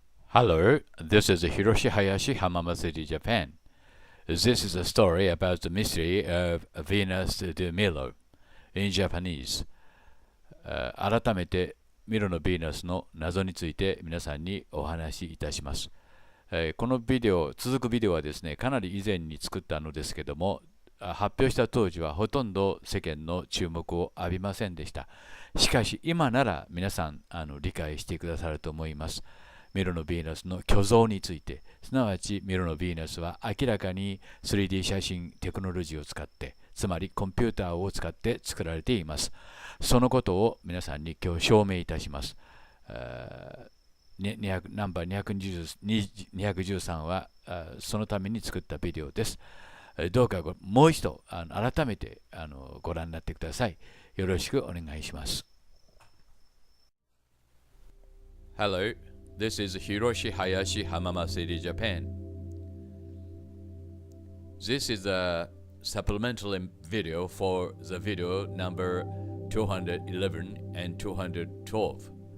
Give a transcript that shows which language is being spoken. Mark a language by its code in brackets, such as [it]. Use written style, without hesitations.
[en] Hello, this is Hiroshi Hayashi, Hamama City, Japan. This is a story about the mystery of Venus de Milo in Japanese. [ja] 改めてミロのヴィーナスの謎について皆さんにお話しいたします。このビデオ、続くビデオはですね、かなり以前に作ったのですけども、発表した当時はほとんど世間の注目を浴びませんでした。しかし今なら皆さん理解してくださると思います。ミロのヴィーナスの虚像について、すなわちミロのヴィーナスは明らかに 3D 写真テクノロジーを使って、つまりコンピューターを使って作られています。そのことを皆さんに今日証明いたします。ナンバー213はそのために作ったビデオです。どうかもう一度改めてご覧になってください。よろしくお願いします。 [en] Hello, this is Hiroshi Hayashi, Hamama City, Japan. This is a supplemental video for the video number 211 and 212.